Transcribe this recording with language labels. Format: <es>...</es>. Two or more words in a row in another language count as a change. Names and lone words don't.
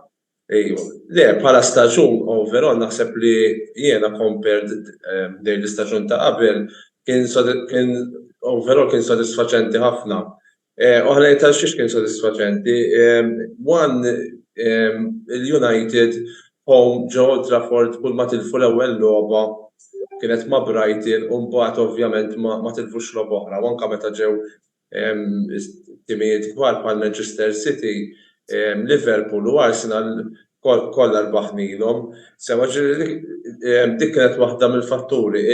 <mt>Le, bħala staġun overall naħseb li jiena compared dejn l-istaġun ta' qabel kien overall kien sodisfaċenti ħafna. Oħrajn ta' xiex kien sodisfaċenti. One, il-United home Old Trafford kull ma tilfu l-ewwel logħba kienet ma' Brighton u mbagħad ovvjament ma tilfux logħba oħra. Anke meta ġew timijiet kbar bħal Manchester City, Liverpool u Arsenal kollha rbaħnilhom. Sewa dik kienet waħda mill-fatturi.</mt>